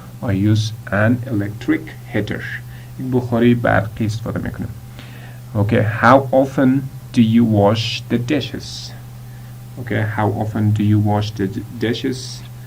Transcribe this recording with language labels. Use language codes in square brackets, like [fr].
[en] I use an electric heater. [fa] یک بخاری برقی استفاده میکنم. [en] Okay. How often do you wash the dishes? Okay. How often do you wash the dishes?